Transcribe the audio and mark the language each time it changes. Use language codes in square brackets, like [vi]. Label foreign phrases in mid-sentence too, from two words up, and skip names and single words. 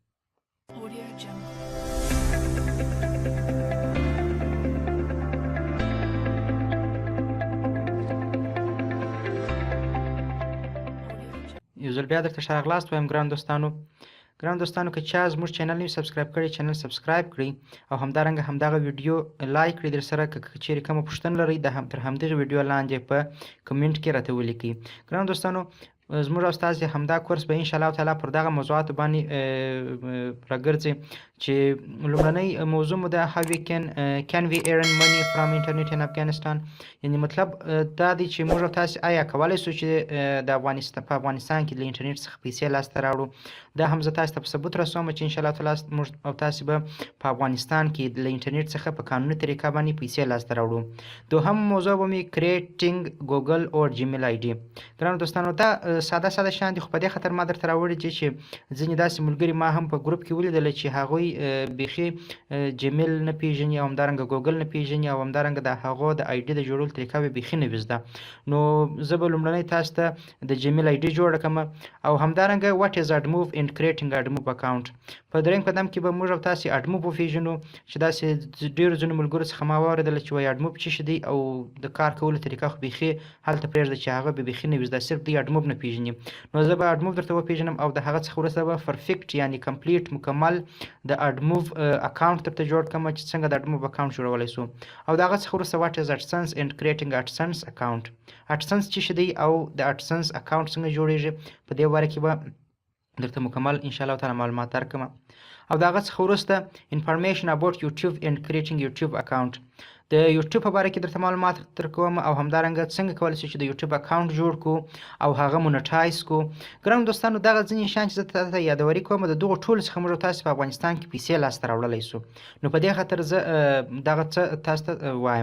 [ps] یو ځل بیا درته ښه راغلاست وایم ګران دوستانو که چا زموږ چینل نه وي سبسکرایب کړی، چینل سبسکرایب کړئ او همدارنګه همدغه ویډیو لایک کړئ. درسره که چیرې کومه پوښتنه لرئ تر همدغې ویډیو لاندې په کمنټ کې راته ولیکئ. ګرانو دوستانو، زموږ او ستاسې همدا کورس به انشاءالله تعالی پر دغه موضوعاتو باندې راګرځي چې لومړنۍ موضوع مو ده [en] how we can we earn money from internet in Afghanistan. [ps] یعنې مطلب دا دی چې موږ او تاسې آیا کولی شو چې په افغانستان کې له انټرنیټ څخه پیسې لاسته راوړو. دا هم زه تاسې ته په ثبوت رسوم چې انشاءالله تعالی موږ او تاسې به په افغانستان کې له انټرنیټ څخه په قانوني طریقه باندې پیسې لاسته راوړو. دوهم موضوع به مې [en] creating Google or Gmail ID. [ps] ګرانو دوستانو، دا ساده شیان دي، خو په دې خاطر ما درته راوړي دي چې ځینې داسې ملګري ما هم په ګروپ کې ولیدله چې هغوی بیخي جیمیل نه پیژني او همدارنګه ګوګل نه پیژني او همدارنګه د هغو د آی ډي د جوړولو طریقه به بیخي نه وي زده. نو زه به لومړنی تاسو ته د جیمیل آی ډي جوړه کړم او همدارنګه [en] what is admove in creating admove account. [ps] په درېیم قدم کې به موږ او تاسې admove وپیژنو چې داسې ډېرو ځینو ملګرو څخه ما واورېدله چې وایي admove څه شی دی او د کار کولو طریقه خو بیخي هلته پرېږده چې هغه به بیخي نه وي زده، صرف دوی admove نه پیژني. نو زه به admove درته وپیژنم او د هغه څخه وروسته به perfect یعنی کمپلیټ مکمل د [en] admove account [ps] درته جوړ کړم چې څنګه د [en] admove account [ps] جوړولی سو. او د هغه څخه وروسته [en] what is AdSense and creating AdSense account. [ps] AdSense څه شی دی او د [en] AdSense account [ps] څنګه جوړیږي په دې باره کې به درته مکمل انشاءالله تعالی معلومات درکړم. او د هغه څخه وروسته [en] information about YouTube and creating YouTube account. [ps] د یوټیوب په باره کې درته معلومات درکوم او همدارنګه څنګه کولی شو چې د یوټیوب اکاونټ جوړ کړو او هغه مونټایز کړو. ګرانو دوستانو، دغه ځینې شیان چې زه تاسو ته یادوري کوم د دغو ټولو څخه موږ تاسو په افغانستان کې پیسې لاسته راوړلی سو. نو په دې خاطر زه دغه څه تاسو ته وایم.